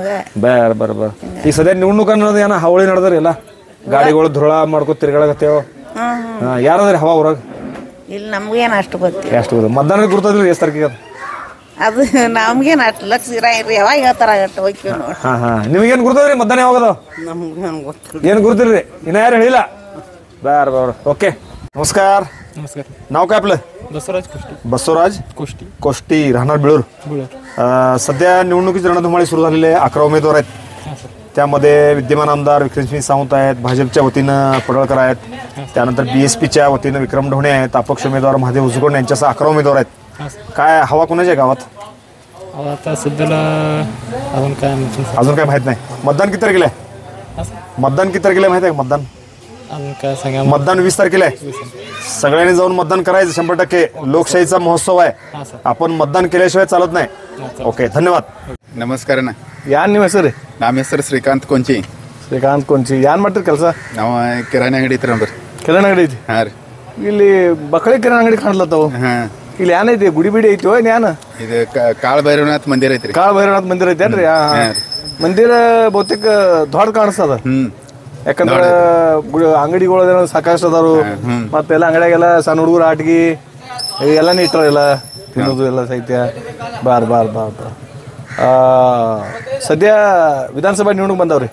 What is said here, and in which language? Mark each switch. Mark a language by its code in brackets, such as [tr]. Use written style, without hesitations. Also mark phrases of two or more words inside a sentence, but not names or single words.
[mr] बरं बरं बरं [kn] ಈಗ ಸದ್ಯ ನಿವಣ್ಣುಕ ಅನ್ನೋದು ಏನ ಹಾವಳಿ ನಡೆದ್ರಿ ಎಲ್ಲ ಗಾಡಿಗಳು ಧುಳ ಮಾಡ್ಕೊತ ತಿರ್ಗಾಡಕತ್ತೇವ ಯಾರದ್ರಿ ಹವಾ ಊರಾಗ ಇಲ್ಲಿ ನಮ್ಗೇನ್ ಅಷ್ಟು ಗೊತ್ತಿಲ್ಲ ಎಷ್ಟು ಮತದಾನ ಗುರ್ತದ್ರಿ ಎಷ್ಟು ತಾರೀಕಿಗೆ ಅದು ನಮ್ಗೇನ್ ಅಷ್ಟು ಲಕ್ಷ ಇರಂಗಿಲ್ರಿ ಯಾವಾಗ ಹೇಳ್ತಾರ ಅಷ್ಟು ಹೋಗ್ತೀವಿ ನೋಡಿ ಹಾ ಹಾ ನಿಮಗೇನು ಗುರ್ತದ್ರಿ ಮತದಾನ ಯಾವಾಗದ ನಮ್ಗೇನ್ ಗೊತ್ತಿಲ್ಲ ಏನು ಗುರ್ತಿರ್ರಿ ಇನ್ನ ಯಾರು ಹೇಳಿಲ್ಲ [mr] बर बर ओके नमस्कार नमस्कार नाव काय आपलं बसवराज कुष्टी बसवराज कुष्टी कोष्टी राहणार बिळूर सध्या निवडणुकीची रणधुमाळी सुरू झालेली आहे 11 उमेदवार आहेत त्यामध्ये विद्यमान आमदार विक्रमसिंह सावंत आहेत भाजपच्या वतीनं पडळकर आहेत त्यानंतर BSPच्या वतीनं विक्रम ढोणे आहेत अपक्ष उमेदवार महादेव उजगोड यांच्यासह 11 उमेदवार आहेत काय हवा कोणाच्या गावात आता सध्याला अजून काय माहित नाही मतदान किती तारखेला आहे मतदान किती तारखेला आहे माहिती आहे का मतदान अजून काय सांगा मतदान 20 तारखेला आहे सगळ्यांनी जाऊन मतदान करायचं 100% लोकशाहीचा महोत्सव आहे आपण मतदान केल्याशिवाय चालत नाही ओके धन्यवाद [kn] ನಮಸ್ಕಾರ ಯಾನ್ ನಿಮ್ಮ ಹೆಸರು ನಮ್ಮ ಹೆಸರು ಶ್ರೀಕಾಂತ್ ಕೊಂಚಿ ಶ್ರೀಕಾಂತ್ ಕೊಂಚಿ ಯಾನ್ ಮಾಡ್ತೀರಿ ಕೆಲಸ ನಾವು ಕಿರಾಣಿ ಅಂಗಡಿ ಐತ್ರಿ ನಮ್ದು ಕಿರಾಣಿ ಅಂಗಡಿ ಐತಿ ಹಾಂ ರೀ ಇಲ್ಲಿ ಬಕಳಿ ಕಿರಾಣಿ ಅಂಗಡಿ ಕಾಣ್ಲತ್ತಾವು ಹಾಂ ಇಲ್ಲಿ ಏನೈತಿ ಗುಡಿ ಬಿಡಿ ಐತಿ ಏನ್ ಇದು ಕಾಳ ಭೈರವನಾಥ್ ಮಂದಿರ ಐತ್ರಿ ಕಾಳ ಭೈರವನಾಥ್ ಮಂದಿರ ಐತೇನ್ರಿ ಮಂದಿರ ಬಹುತೇಕ ದೊಡ್ಡ ಕಾಣಿಸ್ತದ ಯಾಕಂದ್ರೆ ಅಂಗಡಿಗಳು ಸಾಕಷ್ಟು ಅದಾರು ಮತ್ತೆಲ್ಲ ಅಂಗಡಿಯಾಗೆಲ್ಲ ಸಣ್ಣ ಹುಡುಗರು ಆಟಿಗೆ ಎಲ್ಲಾನು ಇಟ್ಟಾರೆಲ್ಲ ತಿನ್ನೋದು ಎಲ್ಲ ಸಾಹಿತ್ಯ [mr] बरं बरं बरं बरं [kn] ಸದ್ಯ ವಿಧಾನಸಭಾ ನಿವಣುಕ್ ಬಂದವ್ರಿ